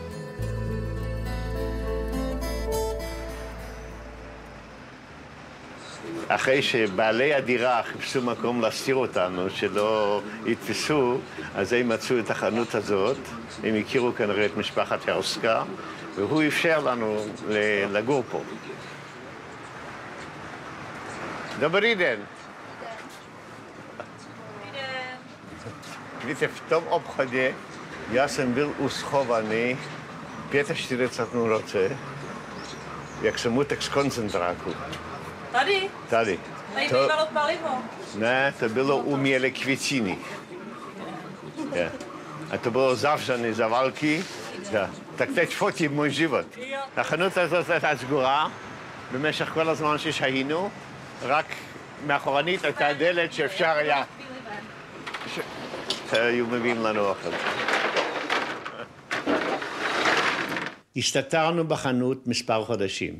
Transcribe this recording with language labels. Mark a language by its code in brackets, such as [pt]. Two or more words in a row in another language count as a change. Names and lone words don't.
[he] אחרי שבעלי הדירה חיפשו מקום להסתיר אותנו, שלא יתפסו, אז הם מצאו את החנות הזאת. הם הכירו כנראה את משפחת ירסקה, והוא אפשר לנו לגור פה. [cs] Dobrý den. Víte, v tom obchodě já jsem byl uschovaný 45 roce, jak smutek z koncentráku. Tady? Tady. Tady bývalo palivo. Ne, to bylo u Mělekviciny. A to bylo zavřené za války. Tak teď fotím můj život. [he] החנות הזאת הייתה סגורה במשך כל הזמן ששהינו, רק מאחורנית הייתה דלת שאפשר היה... היו מביאים לנו אוכל. הסתתרנו בחנות מספר חודשים.